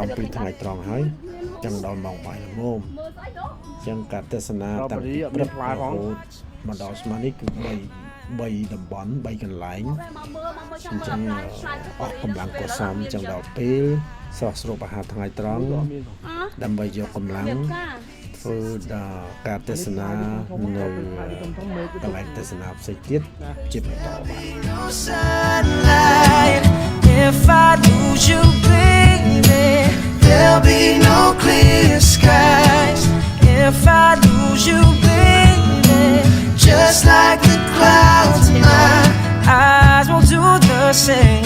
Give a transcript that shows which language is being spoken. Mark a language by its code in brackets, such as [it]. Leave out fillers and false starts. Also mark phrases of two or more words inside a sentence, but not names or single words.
[km] ពីថ្ងៃត្រង់ហើយចឹងដល់ម៉ោងបាយល្មមចឹងការទស្សនាតាំងពីព្រឹករហូតមកដល់ស្មាននេះគឺ3តំបន់3កន្លែងអញ្ចឹងអស់កម្លាំងក៏សមអញ្ចឹងដល់ពេលស្រស់ស្រូបអាហារថ្ងៃត្រង់ដើម្បីយកកម្លាំងធ្វើដល់ការទស្សនានៅកន្លែងទស្សនាផ្សេងទៀតជាបន្តបាទ [en] If I lose you, baby, there'll be no clear skies. If I lose you, baby, just like the clouds, my eyes won't do the same.